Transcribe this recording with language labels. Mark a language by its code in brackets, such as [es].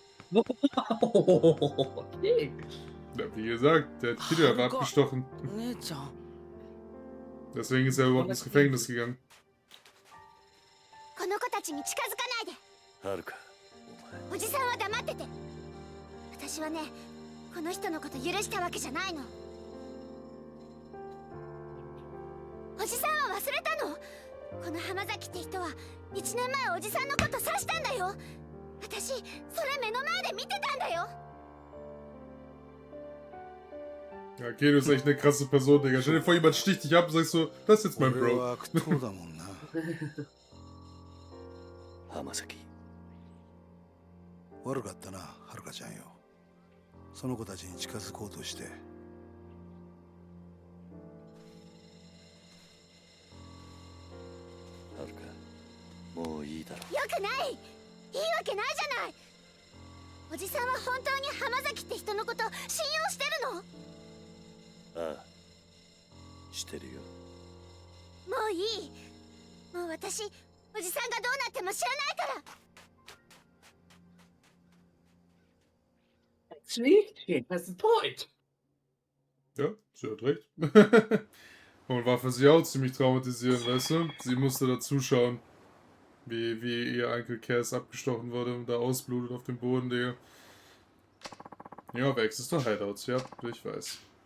[de] Okay. Ja, wie gesagt, der hat Kid einfach abgestochen. Deswegen ist er überhaupt ins Gefängnis gegangen. [ja] この子たちに近づかないで。はるか、おじさんは黙ってて。私はね、この人のこと許したわけじゃないの。おじさんは忘れたの？この浜崎って人は1年前おじさんのこと刺したんだよ。私、それ目の前で見てたんだよ。 [de] Ja, Kedo ist echt eine krasse Person, Digga. Stell dir vor, jemand sticht dich ab und sagst so, das ist jetzt mein Bro. [ja] 浜崎。悪かったな、はるかちゃんよ。その子たちに近づこうとして。はるか、もういいだろ。よくない。いいわけないじゃない。おじさんは本当に浜崎って人のこと信用してるの？ああ、してるよ。もういい。もう私、おじさんがどうなっても知らないから。 [en] Actually, she has a point. [de] Ja, sie hat recht. Und war für sie auch ziemlich traumatisierend, weißt du? Sie musste da zuschauen, wie ihr Onkel Cass abgestochen wurde und da ausblutet auf dem Boden, Digga. Ja, Vex ist doch Hideouts, ja, ich weiß.